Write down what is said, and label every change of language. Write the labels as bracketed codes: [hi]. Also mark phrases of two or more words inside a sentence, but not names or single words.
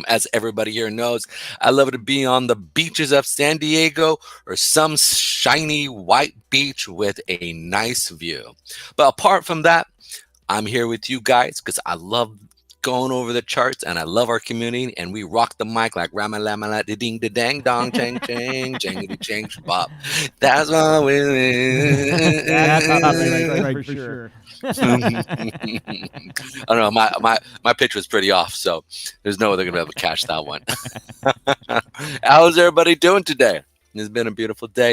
[en] As everybody here knows, I love to be on the beaches of San Diego or some shiny white beach with a nice view. But apart from that, I'm here with you guys because I love going over the charts and I love our community and we rock the mic like rama lama la ding da dang dong chang chang jangity chang bop. That's why we That's right for sure. I don't know, my pitch was pretty off, so there's no way they're gonna be able to catch that one. How's everybody doing today? It's been a beautiful day.